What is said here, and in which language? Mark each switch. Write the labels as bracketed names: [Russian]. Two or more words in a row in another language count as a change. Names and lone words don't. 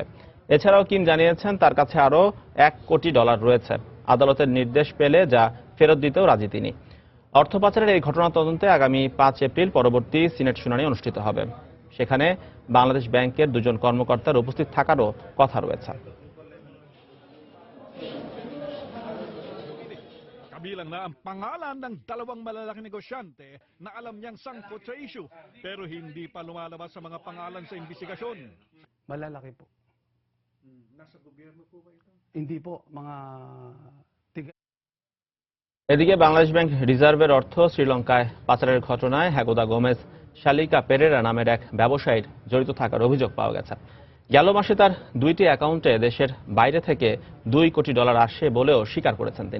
[Bangla] এছাড়াও কিম জানিয়েছেন তার কাছে আরও $1 কোটি রয়েছে। আদালতের নির্দেশ পেলে যা ফেরত দিতেও রাজি তিনি। অর্থ পাচারের এই ঘটনা তদন্তে আগামী 5 এপ্রিল পরবর্তী সিনেট শুনানি অনুষ্ঠিত হবে। সেখানে বাংলাদেশ ব্যাংকের 2 জন কর্মকর্তার উপস্থিত থাকারও কথা রয়েছে। [Filipino] Kabilang na ang pangalan ng 2 malalaking negosyante na alam niyang sangkot sa issue pero hindi pa lumalabas sa mga pangalan sa investigasyon. Malalaki po. Nasa gobyerno po ba ito? Hindi po, mga [Bangla] এদিকে বাংলাদেশ ব্যাংক রিজার্ভের অর্থ শ্রীলঙ্কায় পাচারের ঘটনায় হ্যাগোদা গোমেজ শালিকা পেরেরা নামের এক ব্যবসায়ীর জড়িত থাকার অভিযোগ পাওয়া গেছে। গেল মাসে তার 2টি অ্যাকাউন্টে দেশের বাইরে থেকে $2 কোটি আসে বলেও স্বীকার করেছেন তিনি।